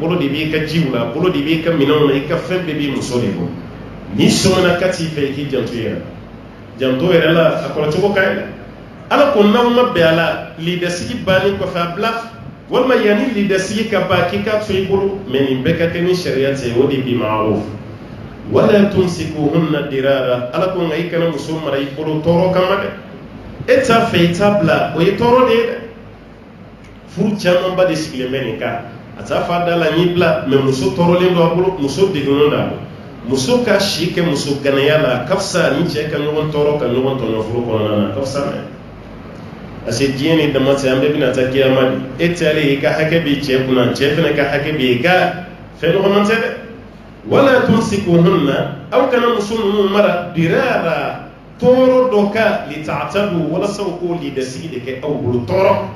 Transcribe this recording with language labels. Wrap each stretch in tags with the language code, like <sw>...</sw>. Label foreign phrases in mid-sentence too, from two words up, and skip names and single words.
<bm>bolo de b'i ka jiw la bolo de b'i ka minɛnw na i ka fɛn bɛɛ b'i muso de bɔ n'i sɔmina ka t'i fɛ i k'i janto i yɛrɛ la janto yɛrɛ la a kɔrɔcogo ka ɲi dɛ ala ko n'aw ma bɛn a la lidasigi bannen kɔfɛ a bila walima yanni lidasigi ka ban k'i ka to i bolo mɛ nin bɛɛ ka kɛ ni sariya tɛ o de bi ma'ruf</bm> <ar>ولا تمسكوهن ضرارا</ar> <bm>ala ko nka i kana muso mara i bolo tɔɔrɔ kama dɛ e t'a fɛ i t'a bila o ye tɔɔrɔ de ye dɛ furu camanba de sigilen bɛ nin kan a t'a fɔ a da la n y'i bila mɛ muso tɔɔrɔlen don a bolo muso degunnen don a bolo muso ka si kɛ muso ganaya la a ka fisa ni cɛ ka ɲɔgɔn tɔɔrɔ ka ɲɔgɔn tɔɲɔ furu kɔnɔna na a ka fisa mɛ</bm> <fr>parce que</fr> <bm>diɲɛ ni dama tɛ an bɛɛ bɛna taa kiyama de e taalen i ka hakɛ b'i cɛ kunna cɛ fana ka hakɛ b'i ka fɛn nɔgɔman tɛ dɛ</bm> <ar>ولا تمسكوهن</ar> <bm>aw kana muso ninnu mara dirara tɔɔrɔ dɔ ka lita'tadu walasa u k'o lidasigi de kɛ aw bolo tɔɔrɔ</bm>